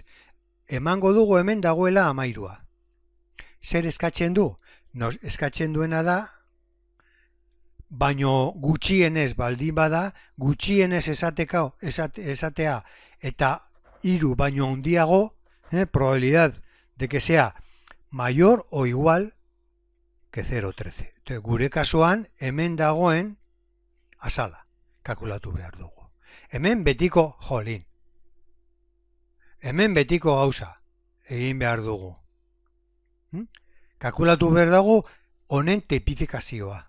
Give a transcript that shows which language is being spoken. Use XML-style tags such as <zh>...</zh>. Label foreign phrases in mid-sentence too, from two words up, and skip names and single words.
<eu>Emango dugu hemen dagoela 13. Zer eskatzen du? Eskatzen duena da, baino gutxienez baldin bada, gutxienez esatea eta 3 baino handiago,</eu> <es>probabilidad de que sea mayor o igual que 0,13.</es> <eu>Gure kasuan hemen dagoen azala kalkulatu behar dugu. Hemen betiko hemen betiko gauza egin behar dugu. Kalkulatu behar dugu honen tipifikazioa.</eu>